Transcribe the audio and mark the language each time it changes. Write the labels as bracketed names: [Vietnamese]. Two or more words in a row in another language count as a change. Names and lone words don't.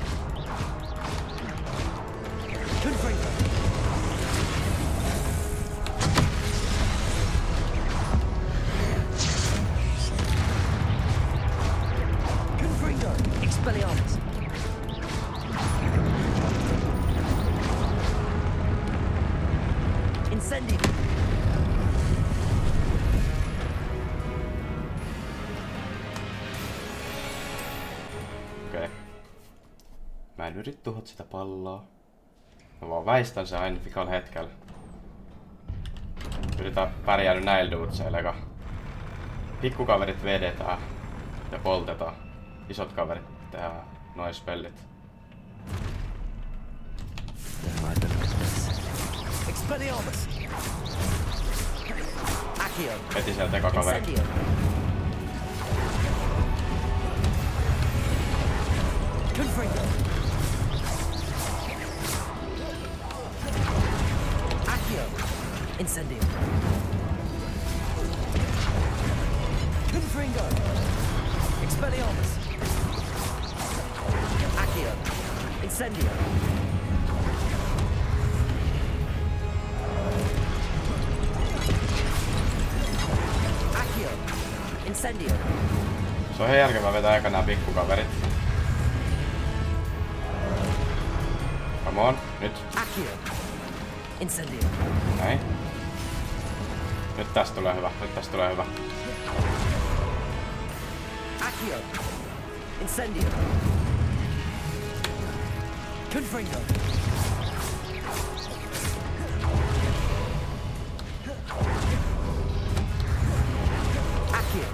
[Finnish] Confringo. Confringo. Expelliarmus. Incendio. Okei. Mä en yritä tuhot sitä palloa. Mä vaan väistän sen aina vikalla hetkellä. Yritän pärjää nyt näillä duutseilla, eka. Pikkukaverit vedetään ja poltetaan. Isot kaverit tehdään noin spellit. Expelliarmus! Accio! Heti sieltä eka kaveri. Incendio! Confringo! Accio! Incendio! Confringo! Expelliarmus! Accio! Incendio! Accio! Incendio! Se on ihan järkevää vetää eka nää pikkukaverit. [English] Come on, nyt. [Finnish] Accio! Incendio! Näin. Nyt tästä tulee hyvä, nyt tästä tulee hyvä. Accio! Incendio! Confringo! Accio!